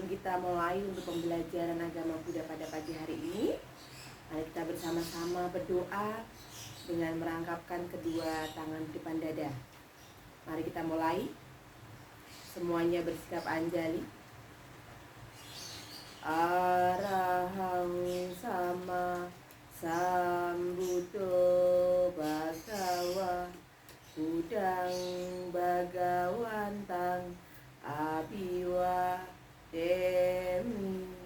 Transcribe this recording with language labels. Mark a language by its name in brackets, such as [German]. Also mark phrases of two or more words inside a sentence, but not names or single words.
[Indonesian] kita mulai untuk pembelajaran agama Buddha pada pagi hari ini. Mari kita bersama-sama berdoa dengan merangkapkan kedua tangan di depan dada. Mari kita mulai. Semuanya bersikap anjali. [Pali] Arahang sama sambuddho bhagawa Budang Bhagawantang Abiwa Demi